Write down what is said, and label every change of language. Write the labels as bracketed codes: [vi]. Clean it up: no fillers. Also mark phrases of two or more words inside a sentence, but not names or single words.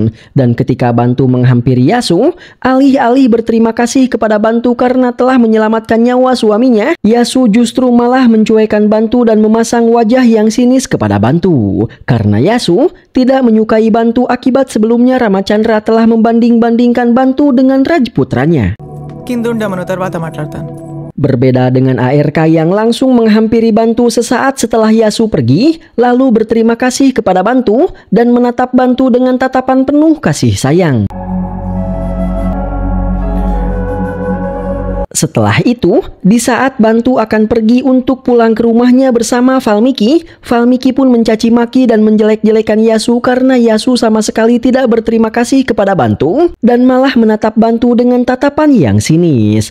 [id] Dan ketika Bantu menghampiri Yasu, alih-alih berterima kasih kepada Bantu karena telah menyelamatkan nyawa suaminya, Yasu justru malah mencuekkan Bantu dan memasang wajah yang sinis kepada Bantu. Karena Yasu tidak menyukai Bantu akibat sebelumnya Ramachandra telah membanding-bandingkan Bantu dengan Rajputranya. [te] కిందుండమను తర్వాత మాట్లాడతాను. [id] Berbeda dengan ARK yang langsung menghampiri Bantu sesaat setelah Yasu pergi, lalu berterima kasih kepada Bantu dan menatap Bantu dengan tatapan penuh kasih sayang. Setelah itu, di saat Bantu akan pergi untuk pulang ke rumahnya bersama Valmiki, Valmiki pun mencaci maki dan menjelek-jelekan Yasu karena Yasu sama sekali tidak berterima kasih kepada Bantu dan malah menatap Bantu dengan tatapan yang sinis.